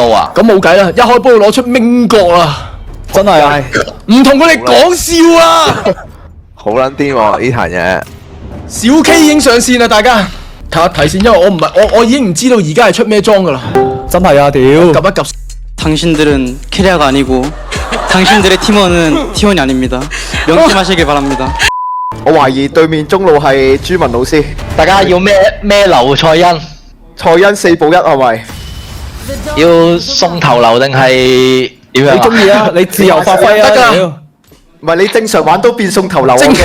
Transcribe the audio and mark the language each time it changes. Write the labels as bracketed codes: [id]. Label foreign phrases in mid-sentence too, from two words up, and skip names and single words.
[yue] 路啊！咁冇計啦，一開波攞出明角啦，真係啊！唔同佢哋講笑啦。好撚癲喎呢壇嘢，小 K 已經上線啦，大家睇一睇先，因為我已經唔知道而家係出咩裝噶啦。真係啊，屌！及一及。 [ko] 당신들은 캐리어가 아니고 당신들의 팀원은 팀원이 아닙니다. 명심하시길 바랍니다. [yue] 我懷疑對面中路係朱文老師，大家要咩流蔡恩？蔡恩4保1係咪？要送頭流定係點樣啊？你中意啊，你自由發揮啊！得㗎屌唔係你正常玩都變送頭流正